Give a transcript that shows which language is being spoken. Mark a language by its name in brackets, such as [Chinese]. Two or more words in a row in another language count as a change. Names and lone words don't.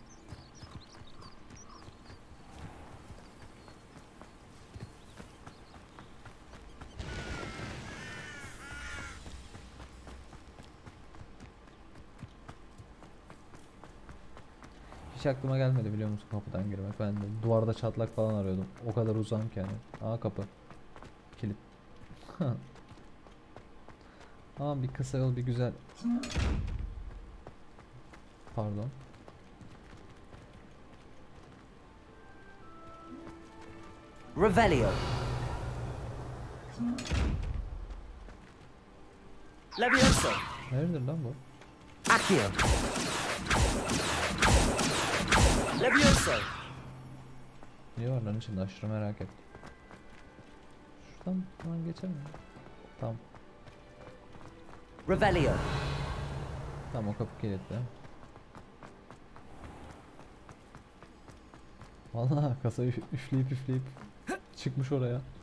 [Turkish] Hiç aklıma gelmedi biliyor musun kapıdan girmek. Ben de duvarda çatlak falan arıyordum. O kadar uzağım ki yani. Aa kapı. Kilit. Ama bir kısa yol bir güzel. Pardon. Revelio. Levioso. Neredir lan bu? Accio. Levioso. Ne var lan içinde aşırı merak ettim. Şuradan falan geçemiyorum. Tamam. Revelio. Tamam o kapı kilitli. Vallahi kasa üfleyip çıkmış oraya.